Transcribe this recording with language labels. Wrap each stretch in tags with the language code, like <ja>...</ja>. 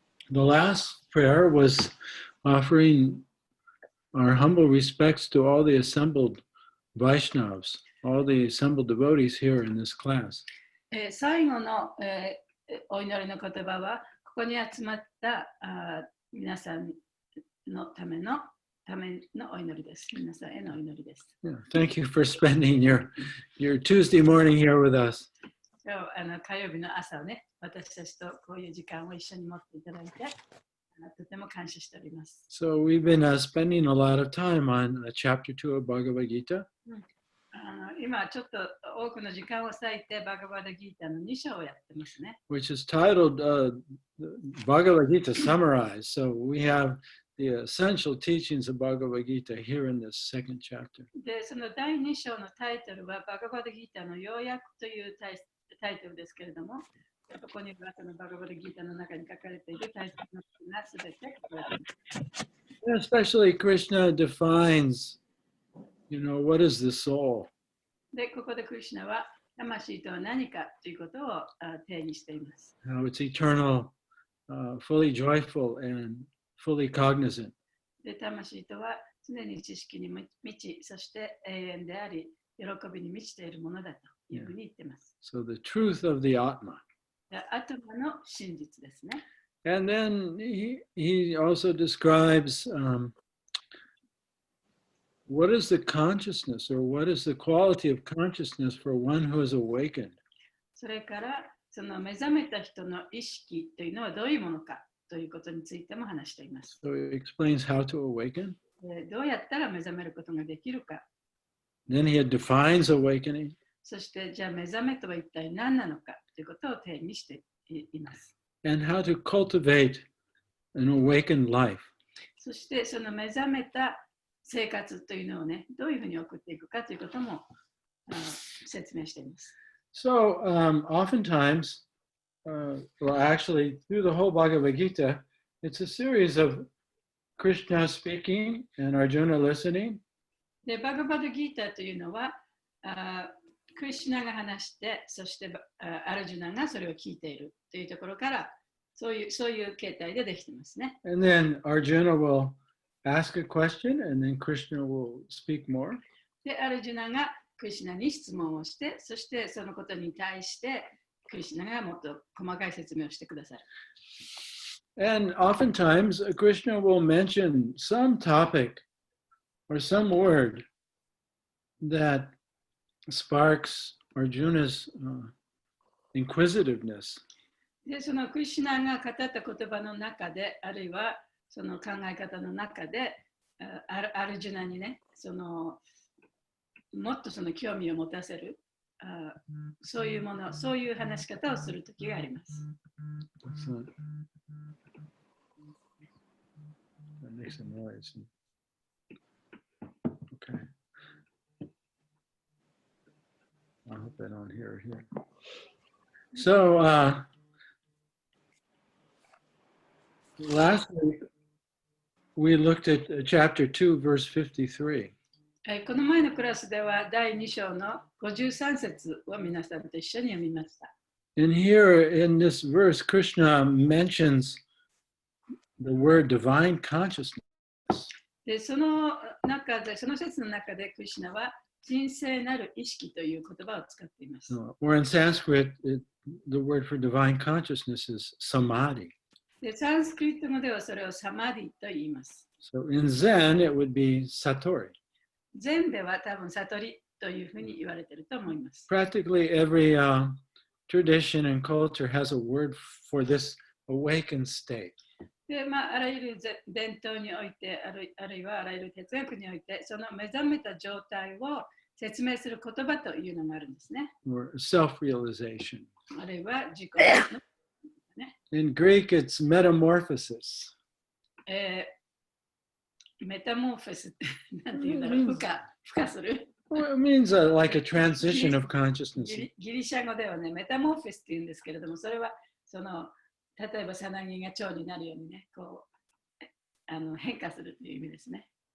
<en>The last prayer was offering our humble respects to all the assembled Vaishnavas, all the assembled devotees here in this class.</en> <ja>最後の、お祈りの言葉は、ここに集まった皆さんのためのお祈りです。皆さんへのお祈りです。</ja> <en>Yeah, thank you for spending your Tuesday morning here with us.</en> <ja>今日火曜日の朝をね、私たちとこういう時間を一緒に持っていただいて、とても感謝しております。</ja> <en>So we've been spending a lot of time on chapter 2 of Bhagavad-Gita.</en> <ja>今ちょっと多くの時間を割いてバガバダギータの2章をやってますね。</ja> <en>Which is titled Bhagavad-Gita Summarized. So we have the essential teachings of Bhagavad-Gita here in this second chapter.</en> <ja>で、その第2章のタイトルはバガバダギータの要約というタイトルですけれども、ここにはそのバガバダギータの中に書かれているタイトルのことがすべて書かれています。</ja> <en>And especially Krishna defines, what is the soul?</en> <ja>で、ここでクリシュナは魂とは何かということを定義しています。</ja> <en>How it's eternal, fully joyful, and fully cognizant.</en> <ja>で、魂とは常に知識に満ち、そして永遠であり、喜びに満ちているものだというふうに言っています。</ja> <en>So the truth of the Atma.</en> <ja>で、アトマの真実ですね。</ja> <en>And then he also describes what is the consciousness or what is the quality of consciousness for one who is awakened.</en> <ja>それから、その目覚めた人の意識というのはどういうものかということについても話しています。</ja> <en>So he explains how to awaken.</en> <ja>どうやったら目覚めることができるか。</ja> <en>Then he defines awakening.</en> <ja>そして、じゃあ目覚めとは一体何なのかということを定義しています。</ja> <en>And how to cultivate an awakened life.</en> <ja>そして、その目覚めた生活というのをね、どういうふうに送っていくかということも説明しています。</ja> <en>So oftentimes, well, actually, through the whole Bhagavad-Gita, it's a series of Krishna speaking and Arjuna listening.</en> <ja>で、バガバドギータというのは、クリシュナが話して、そしてアルジュナがそれを聞いているというところから、そういう形態でできていますね。</ja> <en>And then Arjuna will ask a question, and then Krishna will speak more.</en> <ja>で、アルジュナがクリシュナに質問をして、そしてそのことに対してクリシュナがもっと細かい説明をしてくださる。</ja> <en>And oftentimes Krishna will mention some topic or some word that sparks Arjuna's inquisitiveness.</en> <ja>で、そのクリシュナが語った言葉の中で、あるいはその考え方の中で、アルジュナにね、もっとその興味を持たせる、そういうもの、そういう話し方をするときがあります。</ja> <en>That makes a noise. Okay. I hope I don't hear it here. So last week we looked at chapter 2, verse 53.</en> <ja>この前のクラスでは第2章の53節を皆さんと一緒に読みました。</ja> <en>And here in this verse, Krishna mentions the word divine consciousness.</en> <ja>で、その説の中でクリシュナは神聖なる意識という言葉を使っています。</ja> <en>Or in Sanskrit, the word for divine consciousness is samadhi.</en> <ja>で、サンスクリット語ではそれをサマディと言います。</ja> <en>So in Zen, it would be satori.</en> <ja>禅では多分悟りというふうに言われていると思います。</ja> <en>Practically every tradition and culture has a word for this awakened state.</en> <ja>で、あらゆる伝統において、あるいはあらゆる哲学において、その目覚めた状態を説明する言葉というのがあるんですね。</ja> <en>Or self-realization.</en> <ja>あるいは自己。</ja> <en>In Greek, it's metamorphosis.</en> <ja>メタモーフェスってなんていうんだろう、孵化する。</ja> <en>Well, it means like a transition of consciousness.</en> <ja>ギリシャ語ではね、メタモーフィスって言うんですけれども、それはその例えばさなぎが蝶になるようにね、こう変化するという意味ですね。</ja>